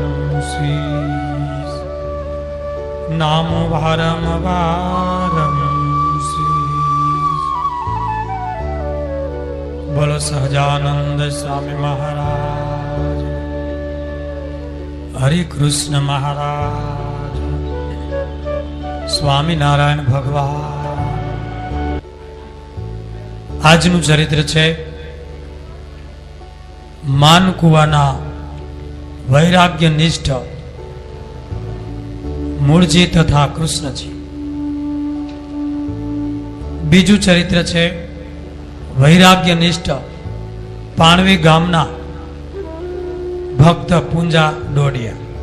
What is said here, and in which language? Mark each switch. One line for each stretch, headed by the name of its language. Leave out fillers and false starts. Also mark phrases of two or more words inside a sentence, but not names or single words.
Hindi: नाम वारंवार बोलो सहजानंद स्वामी महाराज, हरि कृष्ण महाराज, स्वामी नारायण भगवान।
Gujarati: આજનું ચરિત્ર છે માનકુવાના વૈરાગ્ય નિષ્ઠ મૂળજી તથા કૃષ્ણજી। બીજું ચરિત્ર છે વૈરાગ્ય નિષ્ઠ પાણવી ગામના ભક્ત પૂંજા ડોડિયા।